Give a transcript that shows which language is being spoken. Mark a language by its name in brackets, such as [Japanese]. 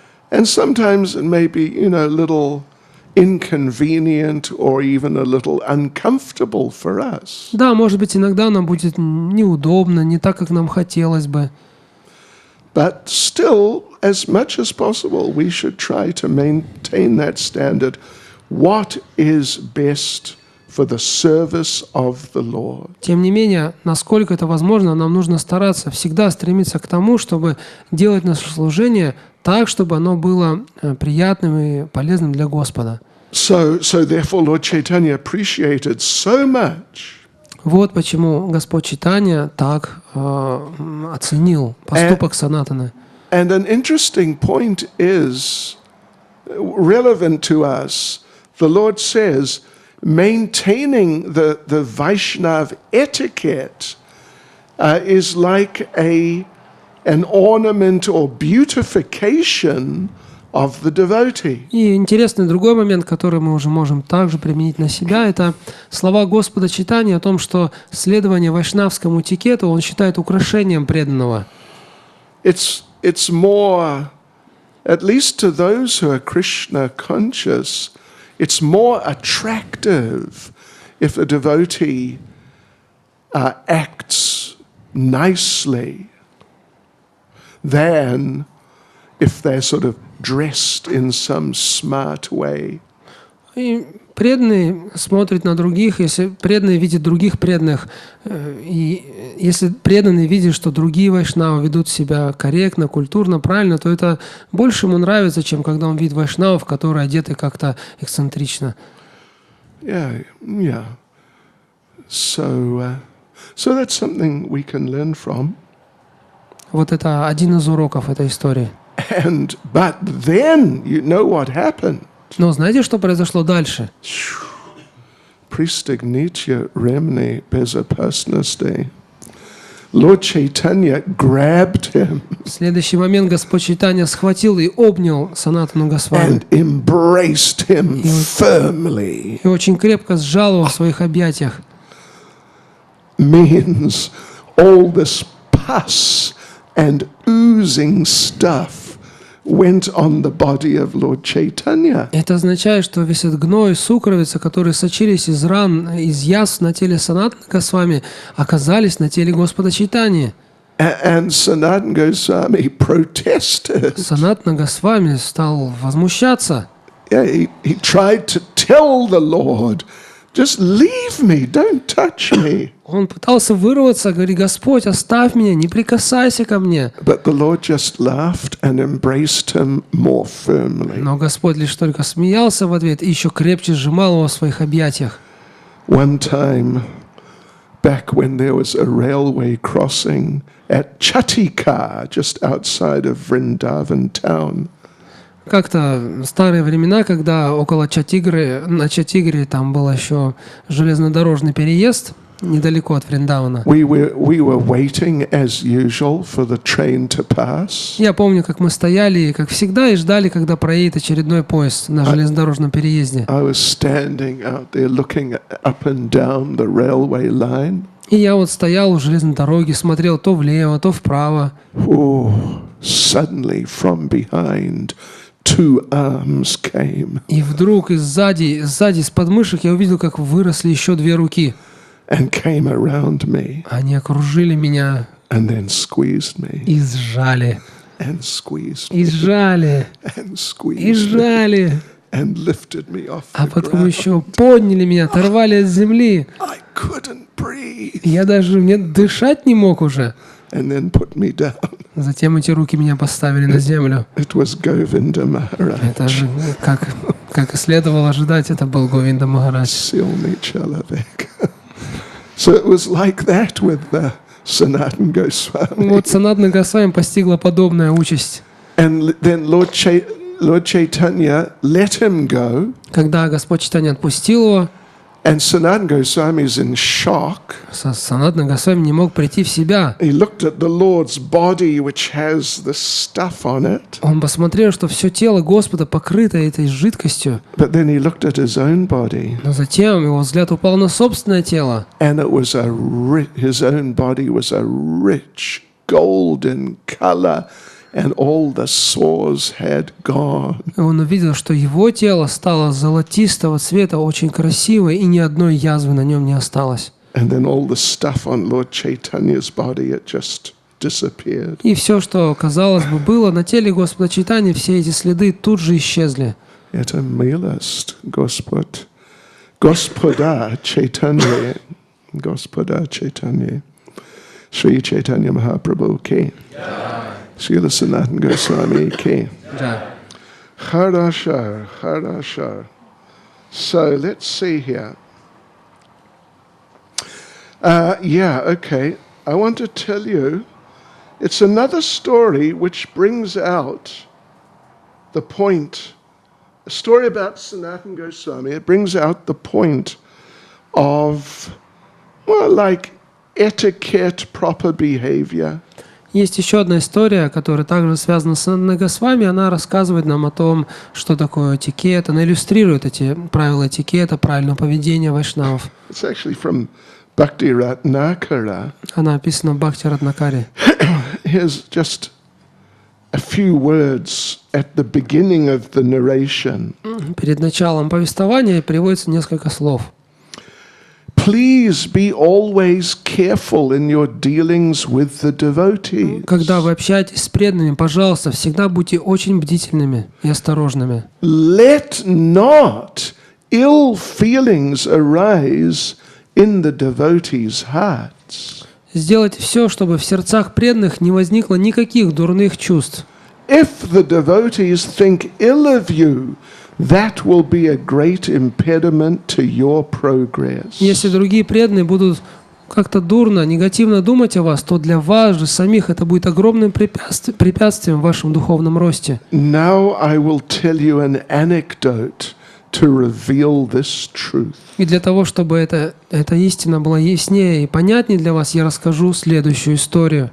[English] And sometimes it may be, little inconvenient or even a little uncomfortable for us. [Russian] Да, может быть, иногда нам будет неудобно, не так, как нам хотелось бы. [English] But still, as much as possible, we should try to maintain that standard. What is best for the service of the Lord? [Russian] Тем не менее, насколько это возможно, нам нужно стараться всегда стремиться к тому, чтобы делать наше служение так, чтобы оно было приятным и полезным для Господа. [English] So therefore, Lord Caitanya appreciated so much. [Russian] Вот почему Господь Чайтанья так оценил поступок Санатаны. [English] And an interesting point is relevant to us. The Lord says, maintaining the Vaishnav etiquette is like an ornament or beautification of the devotee. [Russian] И интересный другой момент, который мы уже можем также применить на себя, это слова Господа Чайтаньи о том, что следование вайшнавскому этикету он считает украшением преданного. [English] It's more, at least to those who are Krishna conscious, it's more attractive if a devotee acts nicely than if they're sort of dressed in some smart way. [Russian] И преданный смотрит на других, если преданный видит других преданных, и если преданный видит, что другие вайшнавы ведут себя корректно, культурно, правильно, то это больше ему нравится, чем когда он видит вайшнавов, которые одеты как-то эксцентрично. [English] Yeah. So that's something we can learn from. [Russian] Вот это один из уроков этой истории. [English] But then you know what happened. [Russian] Но знаете, что произошло дальше? Пристегните ремни безопасности. [English] Lord Caitanya grabbed him [Russian] В следующий момент Господь Чайтанья схватил и обнял Санатану Госвами [English] and embraced him firmly. [Russian] и очень крепко сжал его в своих объятиях. [English] Means all this pus and oozing stuff went on the body of Lord Caitanya. [Russian] Это означает, что весь этот гной, сукровица, которые сочились из ран, из язв на теле Санатана Госвами, оказались на теле Господа Чайтаньи. [English] And Sanatana Goswami protested. [Russian] Санатана Госвами стал возмущаться. [English] Yeah, he tried to tell the Lord, just leave me, don't touch me. [Russian] Он пытался вырваться, говорит: Господь, оставь меня, не прикасайся ко мне. [English] But the Lord just laughed and embraced him more firmly. [Russian] Но Господь лишь только смеялся в ответ и еще крепче сжимал его в своих объятиях. [English] One time, back when there was a railway crossing at Chatika, just outside of Vrindavan town, [Russian] Как-то в старые времена, когда около Чатигры, на Чатигре там был еще железнодорожный переезд недалеко от Вриндавана. [English] we were waiting as usual for the train to pass. [Russian] Я помню, как мы стояли, как всегда, и ждали, когда проедет очередной поезд на железнодорожном переезде. [English] I was standing out there looking up and down the railway line. [Russian] И я вот стоял у железной дороги, смотрел то влево, то вправо. [English] Oh, suddenly from behind, two arms came [Russian] И вдруг сзади, с подмышек я увидел, как выросли еще две руки. [English] and came around me [Russian] Они окружили меня [English] and then squeezed me [Russian] и сжали, [English] and squeezed [Russian] и [English] me [Russian] сжали, [English] and [Russian] и [English] squeezed me [Russian] сжали. [English] and lifted me off [Russian] А [English] the [Russian] потом [English] ground. [Russian] еще подняли меня, оторвали от земли. [English] I couldn't breathe [Russian] Я даже дышать не мог уже. [English] and then put me down. [Russian] Затем эти руки меня поставили на землю. [English] It was Govinda Maharaj. [Russian] Это же, как и следовало ожидать, это был Говинда Махарадж. Silmi Chalavek. [English] So it was like that with the Sanatana Goswami. [Russian] Вот Санатана Госвами постигла подобная участь. [English] And then Lord Caitanya let him go, [Russian] Когда Господь Чайтанья отпустил его, [English] and Sanatana Goswami is in shock. [Russian] Санатана Госвами не мог прийти в себя. [English] He looked at the Lord's body, which has the stuff on it, [Russian] Он посмотрел, что все тело Господа покрыто этой жидкостью. [English] but then he looked at his own body, [Russian] Но затем его взгляд упал на собственное тело. [English] and it was his own body was a rich golden color. and all the sores had gone. [Russian] И он увидел, что его тело стало золотистого цвета, очень красивое, и ни одной язвы на нем не осталось. [English] And then all the stuff on Lord Chaitanya's body, it just disappeared. [Russian] И все, что, казалось бы, было на теле Господа Чайтаньи, все эти следы тут же исчезли. Это милость, Господь. Господа Chaitanya. Господа Chaitanya. [Sanskrit] Shri Chaitanya Mahaprabhu ki. Srila Sanatana Goswami ki. [Russian] Да. [English] Harashar, Harashar. So let's see here. Okay. I want to tell you, it's another story which brings out the point. A story about Sanatana Goswami. It brings out the point of, well, like etiquette, proper behavior. [Russian] Есть еще одна история, которая также связана с Санатаной Госвами. Она рассказывает нам о том, что такое этикет. Она иллюстрирует эти правила этикета, правильного поведения вайшнавов. [English] It's actually from Bhakti Ratnakara. [Russian] Она описана в Бхакти Ратнакаре. [English] Here's just a few words at the beginning of the narration. [Russian] Перед началом повествования приводится несколько слов. [English] Please be always careful in your dealings with the devotees. [Russian] Когда вы общаетесь с преданными, пожалуйста, всегда будьте очень бдительными и осторожными. [English] Let not ill feelings arise in the devotees' hearts. [Russian] Сделайте все, чтобы в сердцах преданных не возникло никаких дурных чувств. [English] If the devotees think ill of you, that will be a great impediment to your progress. [Russian] Если другие преданные будут как-то дурно, негативно думать о вас, то для вас же самих это будет огромным препятствием в вашем духовном росте. [English] Now I will tell you an anecdote to reveal this truth. [Russian] И для того, чтобы эта истина была яснее и понятнее для вас, я расскажу следующую историю.